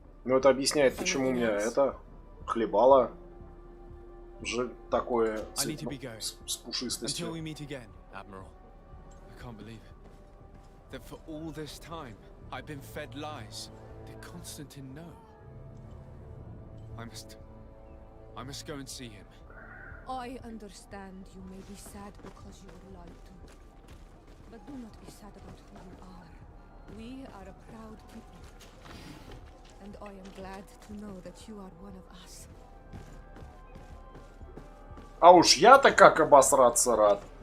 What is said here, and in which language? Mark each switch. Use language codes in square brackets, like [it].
[ru] Ну это объясняет, почему у меня это хлебало такое с пушистостью. [en] Until we meet again, Admiral. I can't believe it. That for all this time, I've been fed lies. Did Constantine know? I must go and see him. I understand you may be sad because you were lied to. But do not be sad about who you are. We are a proud people. And I am glad to know that you are one of us. [ru] А уж я-то как обосраться рад.